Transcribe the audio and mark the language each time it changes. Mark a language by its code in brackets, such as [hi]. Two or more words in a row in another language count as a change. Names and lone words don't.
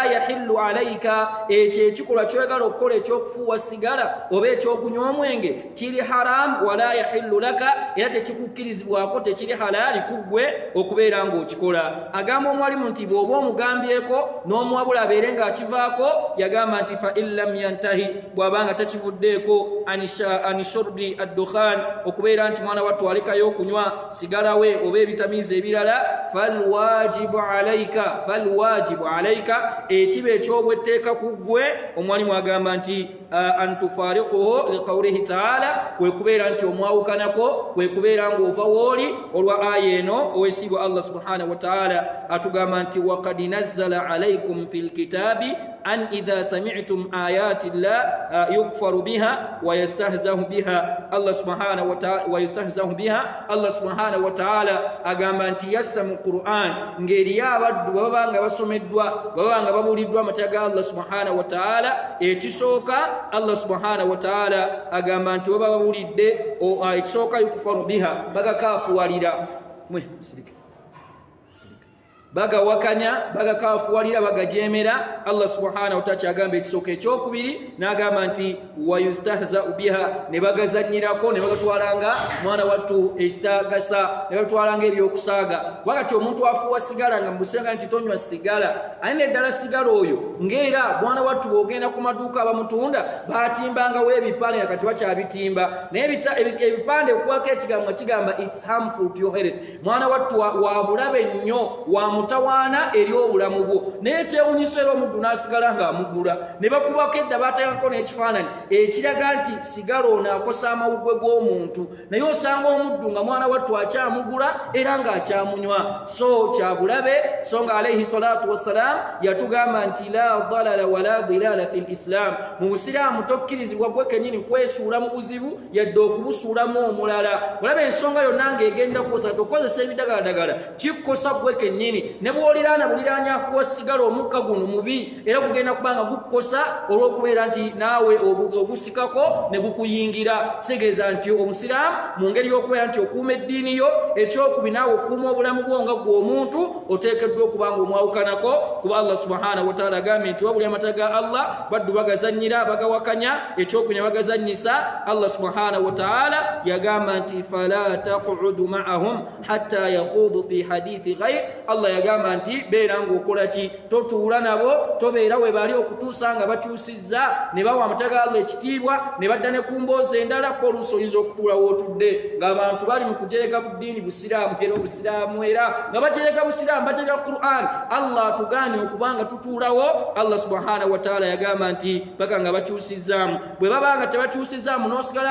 [ar] يحل عليك [lg] ekyo ekikolwa kyoyagala okukola ekyokufuuwa sigala oba ekyokunywa omwenge kiri haram [ar] ولا يحل لك [lg] era tekikukkirizibwako tekiri halaali ku ggwe okubeera ng'okikola agamba omwalimu nti bw'oba omugambyeko n'omuwabula abeere ng'akivaako yagamba nti [ar] فإن لم ينته [lg] bw'abanga takivuddeeko [ar] عن شرب الدخان [lg] okubeera nti mwana wattu alekayo okunywa sigala we oba ebitamiiza ebirala falwajibu alaika ekiba ekyobwetteeka ku ggwe omwalimu agamba nti [ar] أن تفارقه لقوله تعالى [lg] kwekubeera nti omwawukanako kwekubeera ng'ova wooli olwa aya eno owesiibwa [ar] الله سبحانه وتعالى [lg] atugamba nti [ar] وقد نزل عليكم في الكتاب أن إذا سمعتم آيات الله يكفر بها ويستهزأ بها الله سبحانه وتعالى [lg] agamba nti yassa mu Qur'an ngeri abaddu babanga basomeddwa babanga babuliddwa amateeka ga Allah [ar] سبحانه وتعالى [lg] ekisooka Allah [ar] سبحانه وتعالى [lg] agamba nti baba babulidde ekisooka [ar] يكفر بها [lg] bagakafuwalira bagawakanya bagakafuwalira bagajemera Allah [ar] سبحانه وتعالى [lg] agamba ekisooka ekyokubiri n'agamba nti [ar] ويستهزأ بها [lg] ne bagazanyirako ne bagatwalanga mwana wattu ekitagasa ne bagatwalanga ebyokusaaga wakati omuntu afuuwa sigala nga mubusenga nti tonywa sigala alina eddala sigala oyo ng'era mwana wattu bw'ogenda ku maduuka abamutunda batimbangawo ebipande kati bakyabitimba naye ebipande okuwako ekigambo kigamba [en] it's harmful to your health [lg] mwana wattu wa bulabe nnyo wa mutawaana eri obulamu bwo naye kyewunyisa era omuddu n'asigala ng'amugula ne bakubako edda bateekako n'ekifaananyi ekiraga nti sigala ono akosa amawugwe g'omuntu naye osanga omuddu nga mwana wattu akyamugula era ng'akyamunywa so kyabulabe so nga [ar] عليه الصلاة والسلام [lg] yatugamba nti [ar] لا ضرر ولا ضرار في الإسلام [lg] mu busiraamu tokkirizibwa gwe kennyini kwesuula mu buzibu yadde okubusuulamu omulala olaba ensonga yonna ng'egenda kukosa tokozesa ebidagaladagala kikkosa gwe kennyini ne bw'oliraana buliraanyaafuwa sigala omukka guno mubi era gugenda kuba nga gukkosa olw'okubeera nti naawe ogusikako ne gukuyingira kitegeeza nti omusiraamu mu ngeri y'okubeera nti okuuma eddiini yo ekyokubi naawe okuuma obulamu bwo nga gwe omuntu oteekeddwa okuba nga omwawukanako kuba Allah [ar] سبحانه وتعالى [lg] agambye nti wabuli amata ga Allah baddu bagazannyira bagawakanya ekyokubi ne bagazannyisa Allah [ar] سبحانه وتعالى [lg] yagamba nti [ar] فلا تقعدوا معهم حتى يخوضوا في حديث غير الله [lg] yagamba nti beera ng'okola ki totuula nabo tobeera we bali okutuusa nga bakyusizza ne bawa amata ga Allah ekitiibwa ne badda ne ku mboozi endala ko oluusi oyinza okutuula wootudde ng'abantu bali mu kujereka buddiini busiraamu era obusiraamu era nga bajereka busiraamu bajereka Qur'an Allah atugaanye okubanga tutuulawo Allah [ar] سبحانه وتعالى [lg] yagamba nti paka nga bakyusizzaamu bwe babanga tebakyusizzaamu n'osigala